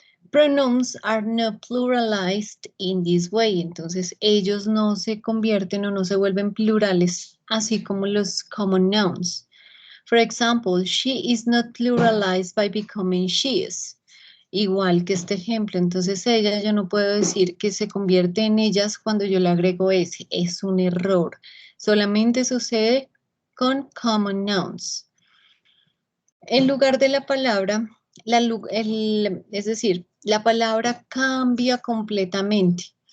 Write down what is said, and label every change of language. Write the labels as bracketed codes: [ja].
[en] Pronouns are not pluralized in this way. [es] Entonces ellos no se convierten o no se vuelven plurales, así como los common nouns. [en] For example, she is not pluralized by becoming she is. [es] Igual que este ejemplo, entonces ella, yo no puedo decir que se convierte en ellas cuando yo le agrego S, es un error. Solamente sucede con common nouns. En lugar de la palabra, es decir, la palabra cambia completamente.